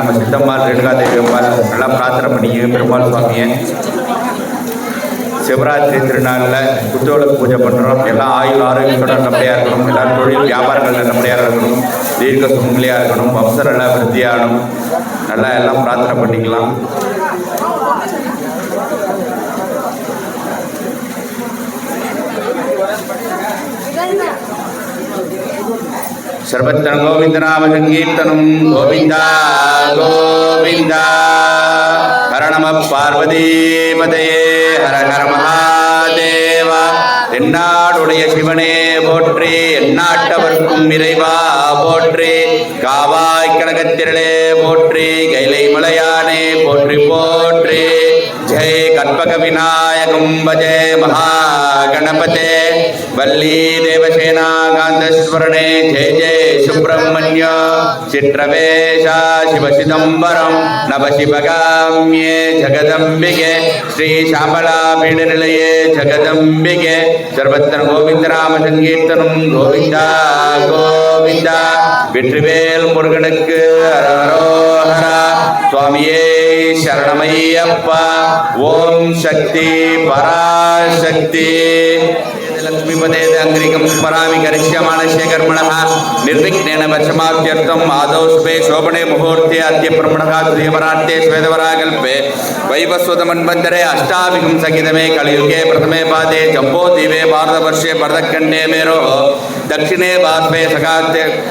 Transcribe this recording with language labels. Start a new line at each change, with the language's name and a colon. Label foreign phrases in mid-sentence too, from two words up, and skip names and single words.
Tamil: நம்ம சித்தம்மாள் ரேணுகாதேவி அம்மாள் நல்லா பிரார்த்தனை பண்ணிக்க. பெருமாள் சுவாமியை சிவராத்திரி திருநாளில் குத்துவிளக்கு பூஜை பண்ணுறோம். எல்லாம் ஆயுள் ஆரோக்கியத்தோட நல்லபடியாக இருக்கணும். எல்லாரும் தொழில் வியாபாரங்கள் நல்லபடியாக இருக்கணும். தீர்க்க சுமங்கலியாக இருக்கணும். வம்சம் நல்லா விருத்தியாகணும். நல்லா எல்லாம் பிரார்த்தனை பண்ணிக்கலாம்.
Sanskrit: सर्वत्र गोविंद नाम संकीर्तनम गोविंदा गोविंदा हर नमः पार्वती पतये हर हर
Tamil: महादेव என்னாடுடைய சிவனே போற்றி எந்நாட்டவர்க்கும் இறைவா போற்றி காவாய் கனகத்திரளே போற்றி கைலை மலையானே போற்றி போற்றி
Sanskrit: जय कल्पक विनायकं भजे महागणपते वल्ली देवसेना कांतस्वरणे जय जय सुब्रह्मण्य चित्रवेश शिवचिदंबरं नव शिवगाम्ये जगदंबिके श्री श्यामला पीडनिलये जगदंबिके सर्वत्र गोविंद नाम संकीर्तनं गोविंदा
Tamil: गोविंदा வெற்றிவேல் முருகனுக்கு அரோஹரா சுவாமியே சரணமையப்பா ஓம் சக்தி பராசக்தி
Sanskrit: लक्ष्मीपदे अंग्रिकं स्मरामि करिष्यमाणस्य कर्मणः निर्विघ्नेन वशमाप्त्यर्थम् आदौ शुभे शोभने मुहूर्ते अद्य ब्रह्मणः द्वितीयपरार्थे श्वेतवराकल्पे वैवस्वतमन्वन्तरे अष्टाभिकं सहितमे कलियुगे प्रथमे पादे जम्बोद्वीपे भारतवर्षे भरतखण्डे मेरोः दक्षिणे बाष्पे सखाते